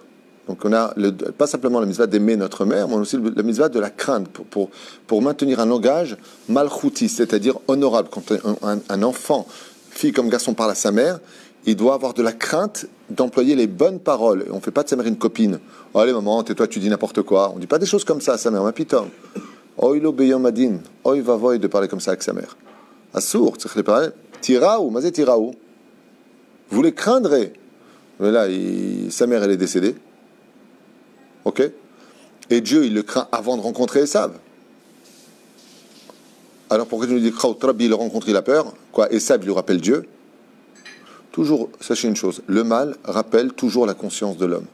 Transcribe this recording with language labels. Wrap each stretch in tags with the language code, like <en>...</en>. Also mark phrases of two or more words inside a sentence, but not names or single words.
<fr>Donc on a pas simplement la mitzvah d'aimer notre mère, mais aussi la mitzvah de la craindre, pour maintenir un langage malchouti, c'est-à-dire honorable. Quand un enfant, fille comme garçon, parle à sa mère, il doit avoir de la crainte d'employer les bonnes paroles. On ne fait pas de sa mère une copine. Oh, allez maman, tais-toi, tu dis n'importe quoi. On ne dit pas des choses comme ça à sa mère,</fr> <he>מה פתאום. אוי לו ביום הדין. אוי ואבוי</he> <fr>de parler comme ça avec sa mère. Assour, tu sais parler.</fr> <he>תיראו, מה זה תיראו.</he> <fr>Vous les craindrez. Mais là, sa mère, elle est décédée. Ok? Et Dieu, il le craint avant de rencontrer Esav. Alors pourquoi tu nous dis Kraut il rencontre, il a peur? Quoi? Esav, il lui rappelle Dieu? Toujours, sachez une chose, le mal rappelle toujours la conscience de l'homme.</fr>